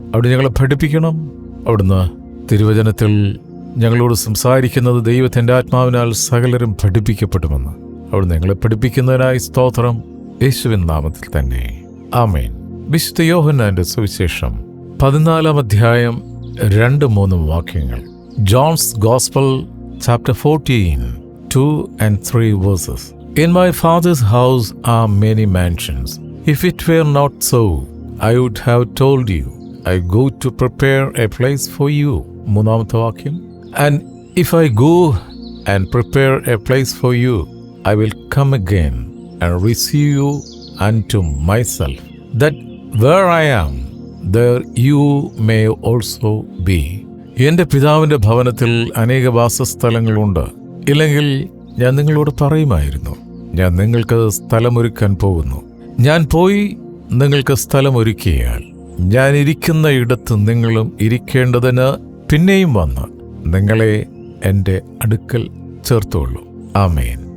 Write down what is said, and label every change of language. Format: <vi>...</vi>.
<ml>അവിടെ ഞങ്ങളെ പഠിപ്പിക്കണം. അവിടുന്ന് തിരുവചനത്തിൽ ഞങ്ങളോട് സംസാരിക്കുന്നത് ദൈവത്തിൻ്റെ ആത്മാവിനാൽ സകലരും പഠിപ്പിക്കപ്പെടുമെന്ന് അവിടുന്ന് ഞങ്ങളെ പഠിപ്പിക്കുന്നതിനായി സ്തോത്രം. യേശുവിൻ നാമത്തിൽ തന്നെ ആമേൻ. വിശുദ്ധ യോഹന്നാന്റെ സുവിശേഷം 14 അധ്യായം 2-3 വാക്യങ്ങൾ.</ml> <en>John's gospel chapter 14 2 and 3 verses. In my father's house are many mansions. If it were not so, I would have told you. I go to prepare a place for you.</en> <ml>3-ാമത്തെ വാക്യം.</ml> <en>And if I go and prepare a place for you, I will come again and receive you unto myself, that where I am, there you may also be.</en> <ml>എൻ്റെ പിതാവിൻ്റെ ഭവനത്തിൽ അനേക വാസസ്ഥലങ്ങളുണ്ട്. ഇല്ലെങ്കിൽ ഞാൻ നിങ്ങളോട് പറയുമായിരുന്നു. ഞാൻ നിങ്ങൾക്ക് സ്ഥലമൊരുക്കാൻ പോകുന്നു. ഞാൻ പോയി നിങ്ങൾക്ക് സ്ഥലമൊരുക്കിയാൽ ഞാൻ ഇരിക്കുന്ന ഇടത്ത് നിങ്ങളും ഇരിക്കേണ്ടതിന് പിന്നെയും വന്ന് നിങ്ങളെ എൻ്റെ അടുക്കൽ ചേർത്തുകൊള്ളൂ. ആമേൻ.</ml>